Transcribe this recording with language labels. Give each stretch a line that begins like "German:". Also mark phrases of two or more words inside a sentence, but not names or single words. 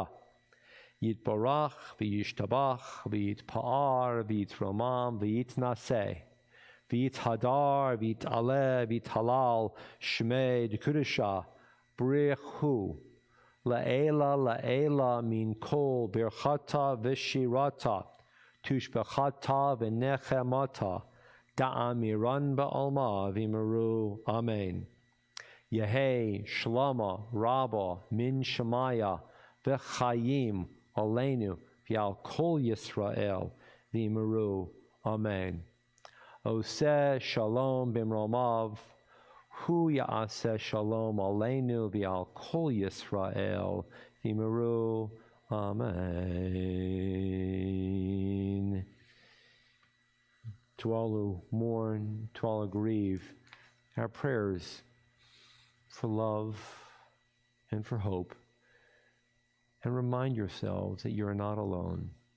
Aramaic: יתברך, וישתבח, ויתפאר, ויתרומם, ויתנשא, ויתהדר, ויתעלה, ויתהלל, שמה, דקדשא, בריך הוא, לעלא מן כל, ברכתא ושירתא, תשבחתא ונחמתא, דאמירן בעלמא, ואמרו, אמן. יהא, שלמא, רבא, מן שמיא, וחיים, עלינו, ועל כל ישראל, ואמרו, אמן.
Hebrew: עושה שלום במרומיו, הוא יעשה שלום עלינו, ועל כל ישראל, ואמרו, amen.
English: To all who mourn, to all who grieve, our prayers for love and for hope. And remind yourselves that you're not alone.